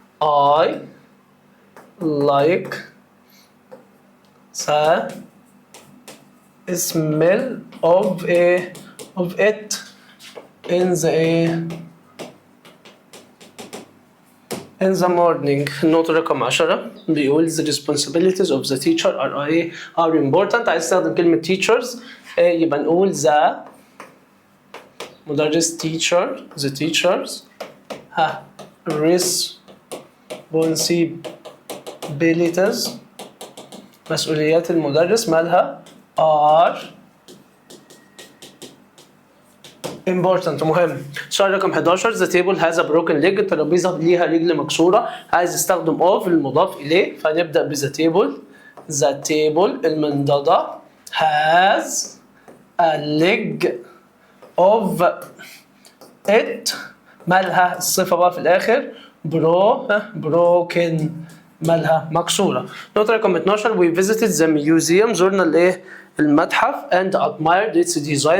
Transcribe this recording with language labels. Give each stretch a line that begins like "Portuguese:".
English: I like the smell of it in the morning.
Arabic: النقطة رقم 10 بيقول
English: the responsibilities of the teacher are important.
Arabic: عايز استخدم كلمة teachers يبقى نقول the مدرس
English: the teachers responsibilities
Arabic: مسؤوليات المدرس مالها
English: are important
Arabic: مهم. سؤال رقم 11
English: the table has a broken leg.
Arabic: الترابيزة ليها رجل مكسورة. عايز استخدم of المضاف إليه فنبدأ ب
English: the table. the table المنضدة has a leg of it
Arabic: مالها الصفة بقى في الآخر
English: broken مالها مكسورة.
Arabic: نقطة رقم 12
English: we visited the museum.
Arabic: زرنا الايه المتحف
English: and admired its design.